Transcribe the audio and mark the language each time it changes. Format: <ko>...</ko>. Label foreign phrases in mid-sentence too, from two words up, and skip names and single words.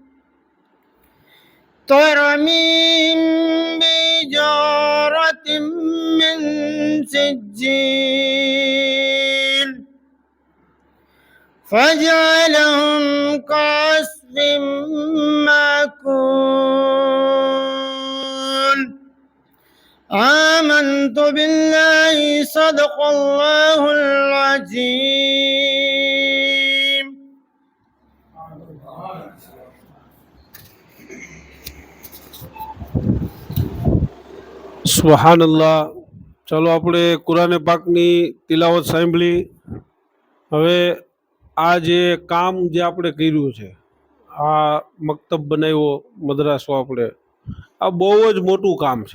<ar>ترميهم بحجارة من سجيل فجعلهم كعصف مأكول آمنت بالله صدق الله العظيم।</ar> <gu>સુબહાનલ્લાહ। ચાલો આપણે કુરાને પાકની તિલાવત સાંભળી। હવે આ જે કામ જે આપણે કર્યું છે, આ મકતબ બનાવ્યો, મદ્રાસો, આપણે આ બહુ જ મોટું કામ છે।</gu>